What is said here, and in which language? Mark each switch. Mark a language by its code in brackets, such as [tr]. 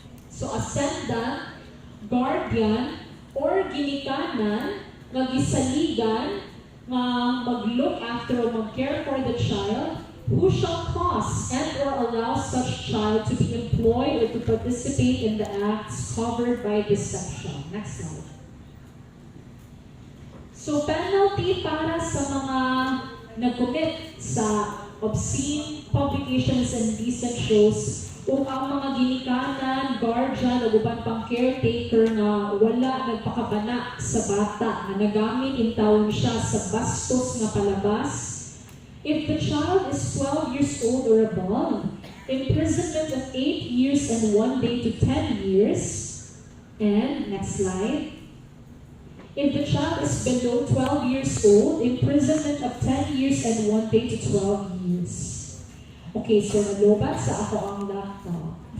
[en] So, ascendant, guardian, or ginikanan, nagisaligan, nga mag-look after or mag-care for the child, who shall cause and or allow such child to be employed or to participate in the acts covered by this section. Next slide. [ceb] So, penalty para sa mga nag-commit sa obscene publications and indecent shows o ang mga ginikanan, guardian, o uban pang caretaker na wala nagpakabana sa bata na nagamit in taon siya sa bastos na palabas. [en] If the child is 12 years old or above, imprisonment of 8 years and 1 day to 10 years. And, next slide. If the child is below 12 years old, imprisonment of 10 years and 1 day to 12 years. [ceb] Okay, so nalobat sa ako ang laptop.